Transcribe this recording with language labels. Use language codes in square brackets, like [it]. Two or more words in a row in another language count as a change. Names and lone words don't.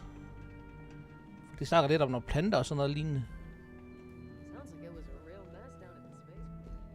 [da] De snakker lidt om nogle planter og sådan noget lignende. [en] Sounds like it was a real mess down at the spaceport.